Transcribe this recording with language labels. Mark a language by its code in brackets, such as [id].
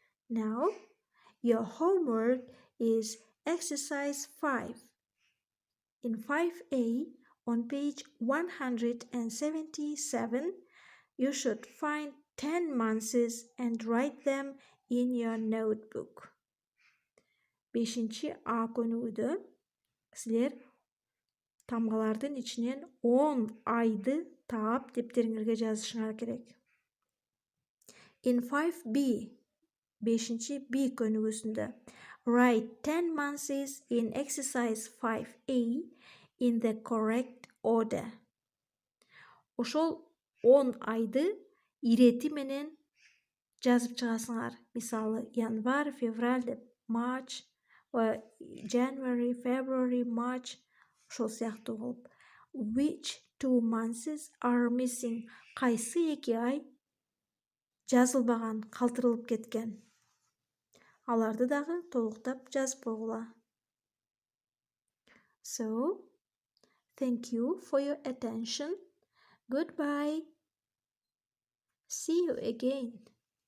[en] Now, your homework is exercise 5. In 5A, on page 177, you should find 10 months and write them in your notebook. [ky] 5-ci A көнүгүдө силер тамгалардын ичинен 10 айды таап дептериңерге жазышыңар керек. [en] In 5B, [ky] 5-ci B көнүгүсүндө, [en] write 10 months in exercise 5A in the correct order. [ky] Ошол 10 айды ирети менен жазып чыгасыңар. Мисалы, январь, февраль деп, [en] March, January, February, March, [ky] ошол сыяктуу болуп. [en] Which 2 months are missing? [ky] Кайсы 2 ай жазылбаган, калтырылып кеткен? Аларды дагы толуктап жазып койгула. [en] So, thank you for your attention. Goodbye. See you again.